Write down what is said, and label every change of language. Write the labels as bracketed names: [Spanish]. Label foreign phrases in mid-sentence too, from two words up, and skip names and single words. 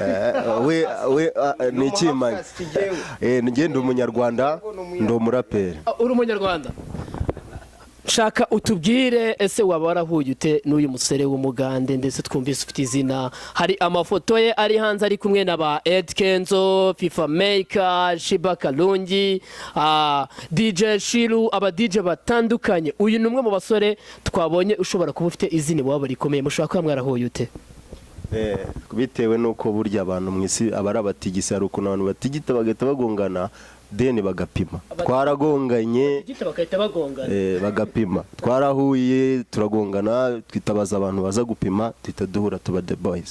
[Kinyarwanda] we n'ikimanyi ngenda umunyarwanda ndo umuraperi. Uri umunyarwanda? Shaka utubwire ese waba warahuye ute n'uyu musore w'umugande ndetse twumvise ufite izina, hari amafoto ye ari hanze ari kumwe na ba Ed Kenzo, FIFA Maker, Shiba Kalungi, DJ Shiru, aba DJ batandukanye. Uyu ni umwe mu basore twabonye ushobora kuba ufite izina waba rikomeye, mushobora kuba mwarahuye ute? Bitewe nuko burya abantu mwisi abari abatigisi hari ukuntu abantu batigita bagahita bagongana deni bagapima. Twaragonganye bagapima, twarahuye turagongana, twitabaza abantu baza gupima, twita duhura tuba The Boys.